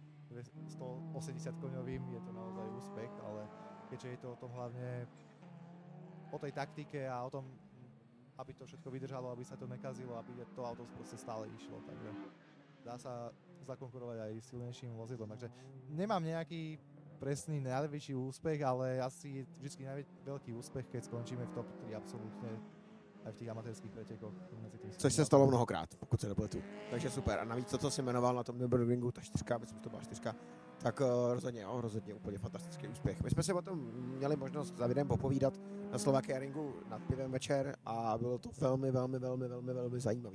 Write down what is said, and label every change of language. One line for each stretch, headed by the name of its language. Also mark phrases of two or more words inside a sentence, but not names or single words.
Slovak: 180 koňovým, je to naozaj úspech, ale keďže je to o tom hlavne o tej taktike a o tom, aby to všetko vydržalo, aby sa to nekazilo, aby to auto proste stále išlo, takže dá sa zakonkurovať aj silnejším vozidlom, takže nemám nejaký presný najväčší úspech, ale asi vždycky veľký úspech, keď skončíme v top 3 absolútne aj v těch amatérských pretekoch.
Czech: Což se stalo mnohokrát, pokud se nepletu. Takže super. A navíc to, co jsi jmenoval na tom Nürburgringu, ta 4, myslím, že to byla 4, tak rozhodně úplně fantastický úspěch. My jsme se o tom měli možnost za videem popovídat na Slovakia ringu nad pivem večer a bylo to velmi zajímavý.